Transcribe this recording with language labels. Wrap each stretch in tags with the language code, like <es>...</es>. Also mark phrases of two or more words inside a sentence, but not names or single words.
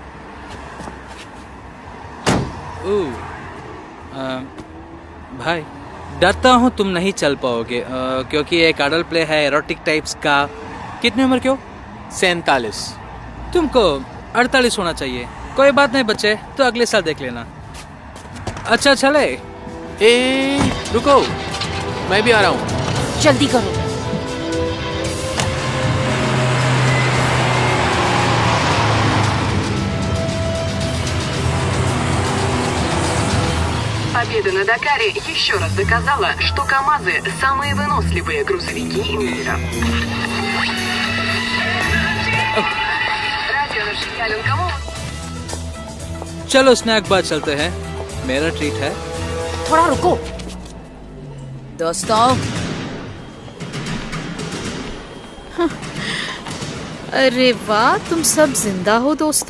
<hi>भाई डरता हूँ तुम नहीं चल पाओगे, क्योंकि एक</hi> <en>adult play</en> <hi>है</hi> <en>erotic types</en> <hi>का। कितनी उम्र क्यों? 47। तुमको 48 होना चाहिए। कोई बात नहीं बच्चे, तो अगले साल देख लेना। अच्छा चले। रुको, मैं भी आ रहा हूँ। जल्दी करो।</hi> <ru>Победа на Дакаре еще раз доказала, что КамАЗы – самые выносливые грузовики мира.</ru> <hi>चलो</hi> <en>snack bar</en> <hi>चलते हैं, मेरा ट्रीट है। थोड़ा रुको दोस्तों। अरे वाह, तुम सब जिंदा हो दोस्तों।</hi>